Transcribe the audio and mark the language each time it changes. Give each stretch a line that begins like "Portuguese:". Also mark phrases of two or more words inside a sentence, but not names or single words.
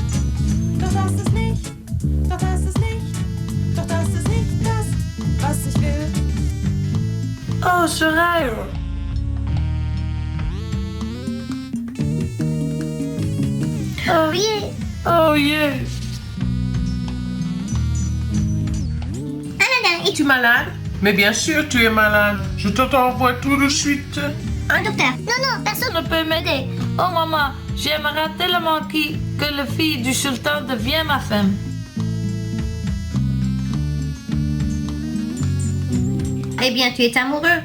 German: Doch das ist nicht, doch das ist nicht, doch das ist nicht das, was ich will. Oh, Soraya.
English: Oh yeah. Oh yeah.
French: Aladdin, Es-tu malade? Mais bien sûr, tu es malade. Je t'envoie tout de suite. Un docteur. Non, personne. Ne peut m'aider. Oh maman, j'aimerais tellement que la fille du sultan devienne ma femme. Eh bien, tu es amoureux.